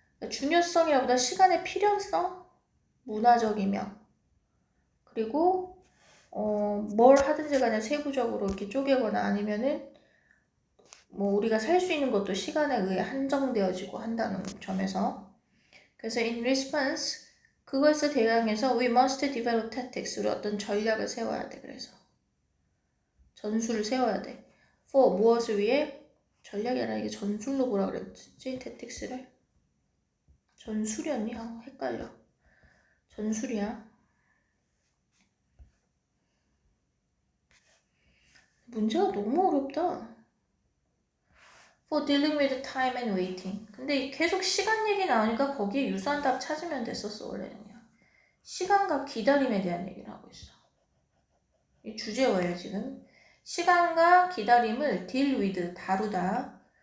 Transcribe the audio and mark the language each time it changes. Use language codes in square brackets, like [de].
[ko] 중요성이라보다 시간의 필요성? 문화적이며. 그리고 뭘 하든지 간에 세부적으로 이렇게 쪼개거나 아니면은 뭐 우리가 살 수 있는 것도 시간에 의해 한정되어지고 한다는 점에서. 그래서 [en] in response [ko] 그것에 대항해서 [en] we must develop tactics. [ko] 우리 어떤 전략을 세워야 돼. 그래서 전술을 세워야 돼. [en] for [ko] 무엇을 위해? 전략이 아니라 이게 전술로 뭐라 그랬지? tactics를? 전술이었니? 헷갈려. 전술이야. 문제가 너무 어렵다. [en] For dealing with time and waiting. [ko] 근데 계속 시간 얘기 나오니까 거기에 유사한 답 찾으면 됐었어. 원래는 그냥 시간과 기다림에 대한 얘기를 하고 있어. 이 주제어예요 지금. 시간과 기다림을 [en] deal with, [ko] 다루다.